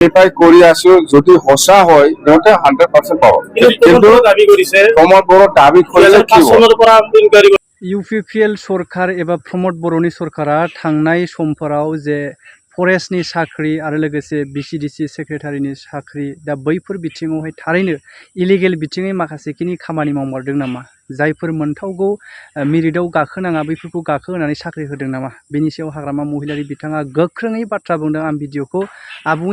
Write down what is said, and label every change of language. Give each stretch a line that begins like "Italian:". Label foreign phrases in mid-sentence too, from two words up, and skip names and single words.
Assamese: ভেৰিফাই কৰি আছো যদি সঁচা হয় সিহঁতে 100% পাব কিন্তু দাবী কৰিছে প্ৰমোদ বড়ো দাবী কৰিলে কি চনৰ পৰা ইনকুৱাৰী
Bodo: UPPL सरकार एबा प्रमोद बर'नि सरकारा थांनाय समफोराव जे फरेस्टनि साख्रि आरो लोगोसे BCDC सेक्रेटारिनि साख्रि दा बैफोर बिथिङावहाय थारैनो इलिगेल बिथिङै माखासेखिनि खामानि मावमारदों नामा जायफोर मोनथावगौ मेरिटआव गाखोनाङा बैफोरखौ गाखोहोनानै साख्रि होदों नामा बेनि सायाव हाग्रामा महिलारि बिथाङा गोख्रोङै बाथ्रा बुंदों आं भिडिअखौ आबुङै